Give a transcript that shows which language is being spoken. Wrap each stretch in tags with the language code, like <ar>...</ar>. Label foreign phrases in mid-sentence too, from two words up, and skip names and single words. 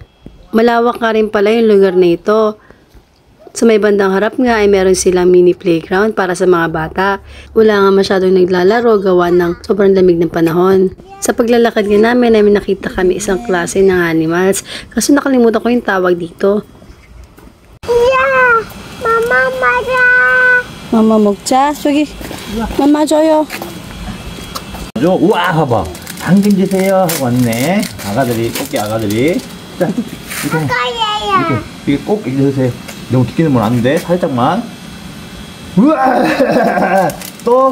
<tl>Malawak nga rin pala yung lugar na ito. Sa may bandang harap nga ay meron silang mini playground para sa mga bata. Wala nga masyadong naglalaro gawa ng sobrang lamig ng panahon. Sa paglalakad nga namin ay nakita kami isang klase ng animals. Kaso nakalimutan ko yung tawag dito.</tl> <en>Yeah! Mama, Mama!</en> <ko>Mama 먹자. 저기 mama 줘요. 우와, 봐봐. 당근 주세요 하고 왔네. 아가들이, 꽃게 아가들이. 자, 이거, 거예요. 이게 꼭 넣으세요. 너무 깊게 넣으면 안 돼. 살짝만. 우와! 또.</ko>